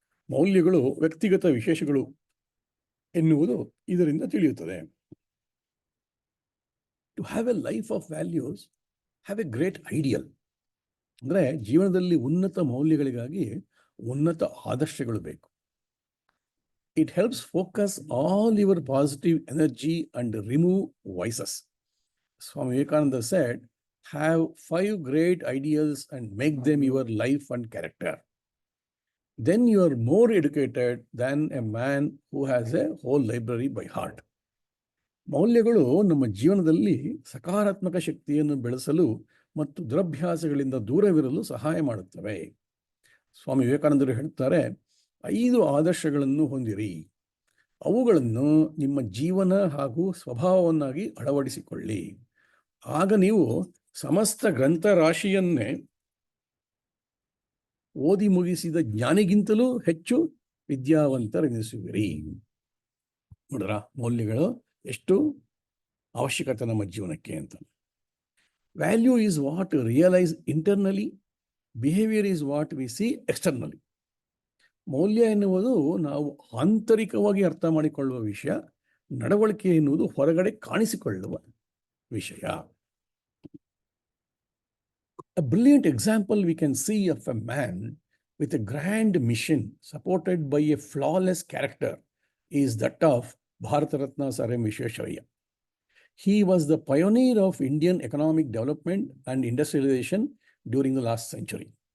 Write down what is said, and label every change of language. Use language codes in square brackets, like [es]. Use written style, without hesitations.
[kn] ಮೌಲ್ಯಗಳು ವ್ಯಕ್ತಿಗತ ವಿಶೇಷಗಳು ಎನ್ನುವುದು ಇದರಿಂದ ತಿಳಿಯುತ್ತದೆ. [en] To have a life of values, have a great ideal. [kn] ಅಂದರೆ ಜೀವನದಲ್ಲಿ ಉನ್ನತ ಮೌಲ್ಯಗಳಿಗಾಗಿ ಉನ್ನತ ಆದರ್ಶಗಳು ಬೇಕು. [en] It helps focus all your positive energy and remove vices. Swami Vivekananda said, have 5 great ideals and make them your life and character. Then you are more educated than a man who has a whole library by heart. [kn] ಮೌಲ್ಯಗಳು ನಮ್ಮ ಜೀವನದಲ್ಲಿ ಸಕಾರಾತ್ಮಕ ಶಕ್ತಿಯನ್ನು ಬೆಳೆಸಲು ಮತ್ತು ದುರಭ್ಯಾಸಗಳಿಂದ ದೂರವಿರಲು ಸಹಾಯ ಮಾಡುತ್ತವೆ. ಸ್ವಾಮಿ ವಿವೇಕಾನಂದರು ಹೇಳ್ತಾರೆ, 5 ಆದರ್ಶಗಳನ್ನು ಹೊಂದಿರಿ. ಅವುಗಳನ್ನು ನಿಮ್ಮ ಜೀವನ ಹಾಗೂ ಸ್ವಭಾವವನ್ನಾಗಿ ಅಳವಡಿಸಿಕೊಳ್ಳಿ. ಆಗ ನೀವು ಸಮಸ್ತ ಗ್ರಂಥರಾಶಿಯನ್ನೇ ಓದಿ ಮುಗಿಸಿದ ಜ್ಞಾನಿಗಿಂತಲೂ ಹೆಚ್ಚು ವಿದ್ಯಾವಂತರೆನಿಸುವಿರಿ. ನೋಡ್ರ, ಮೌಲ್ಯಗಳು ಎಷ್ಟು ಅವಶ್ಯಕತೆ ನಮ್ಮ ಜೀವನಕ್ಕೆ ಅಂತ. [en] Value is what realise internally, behaviour is what we see externally. [kn] ಮೌಲ್ಯ ಎನ್ನುವುದು ನಾವು ಆಂತರಿಕವಾಗಿ ಅರ್ಥ ಮಾಡಿಕೊಳ್ಳುವ ವಿಷಯ, ನಡವಳಿಕೆ ಎನ್ನುವುದು ಹೊರಗಡೆ ಕಾಣಿಸಿಕೊಳ್ಳುವ ವಿಷಯ. [en] A brilliant example we can see of a man with a grand mission supported by a flawless character is that of Bharata Ratna Sir M. Visvesvaraya. He was the pioneer of Indian economic development and industrialization during the last century.